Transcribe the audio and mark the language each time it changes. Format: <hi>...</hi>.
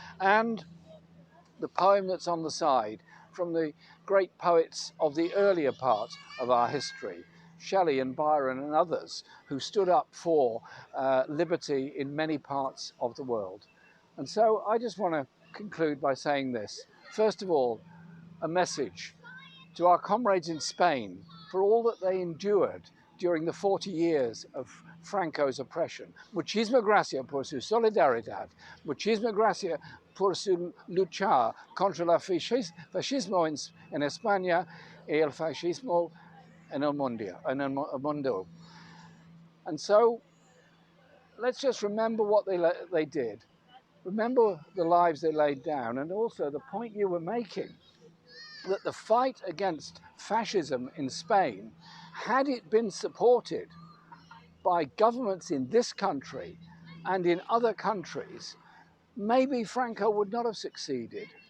<en>And the poem that's on the side from the great poets of the earlier part of our history, Shelley and Byron and others who stood up for liberty in many parts of the world. And so I just want to conclude by saying this. First of all, a message to our comrades in Spain for all that they endured during the 40 years of Franco's oppression.</en> <es>Muchísimas gracias por su solidaridad. Muchísimas gracias por su lucha contra el fascismo en España y el fascismo en el mundo.</es> <en>And so let's just remember what they did. Remember the lives they laid down, and also the point you were making, that the fight against fascism in Spain, had it been supported by governments in this country and in other countries, maybe Franco would not have succeeded.</en>